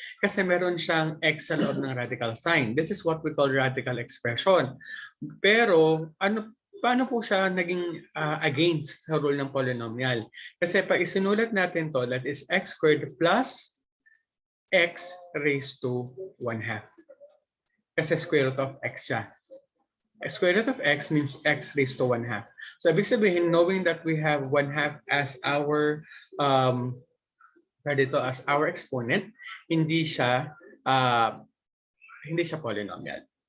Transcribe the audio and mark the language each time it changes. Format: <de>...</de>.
<tl>Kasi meron siyang x sa loob ng radical sign.</tl> <en>This is what we call radical expression.</en> <tl>Pero paano po siya naging against sa rule ng polynomial? Kasi pag isinulat natin to,</tl> <en>that is x squared plus x raised to 1/2. Kasi square root of x siya. Square root of x means x raised to 1/2.</en> <tl>So ibig sabihin,</tl> <en>knowing that we have 1/2 as our as our exponent,</en> <tl>hindi siya polynomial.</tl>